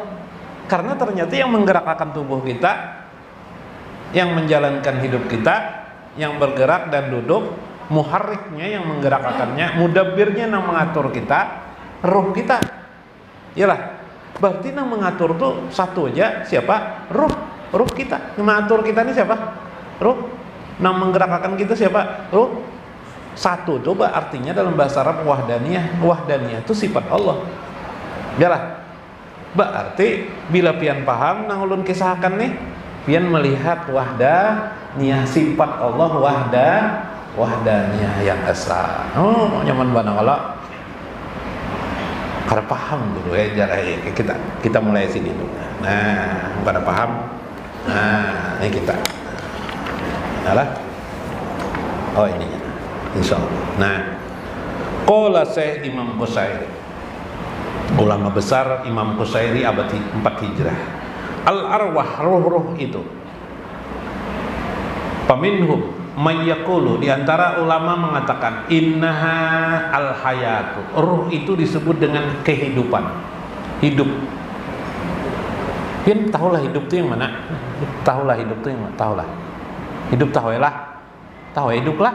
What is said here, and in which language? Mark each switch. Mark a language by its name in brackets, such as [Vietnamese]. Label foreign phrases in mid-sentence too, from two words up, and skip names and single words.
[Indonesian] Karena ternyata yang menggerakkan tubuh kita, yang menjalankan hidup kita, yang bergerak dan duduk, muharriknya yang menggerakkannya, mudabbirnya yang mengatur kita, ruh kita. Iyalah, berarti yang mengatur tuh satu aja, siapa? Ruh kita. Yang mengatur kita ini siapa? Ruh. Yang menggerakkan kita siapa? Ruh. Satu, coba artinya dalam bahasa Arab wahdaniyah. Wahdaniyah itu sifat Allah. Iyalah. [Banjar] Berarti bila pian paham nang ulun kisahkan nih, pian melihat wahdaniyah sifat Allah wahdaniyah yang esa. Oh, nyaman banget kalau kada paham dulu ya jarak kita mulai sini dulu. [Indonesian] Nah, pada paham. Nah, ini kita. Nah, oh ininya. Insyaallah. Nah, qala Syekh Imam Qusairi, ulama besar Imam Qusairi abad 4 Hijrah. Al-arwah, ruh-ruh itu. [Arabic] Paminhum may yaqulu, [Indonesian] di antara ulama mengatakan [Arabic] innaha al-hayatu. [Indonesian] Ruh itu disebut dengan kehidupan. Hidup. [Banjar] Pian tahulah hidup itu yang mana? Tahulah hidup itu yang mana? Tahulah. Hidup tahulah. Tahu hidup lah.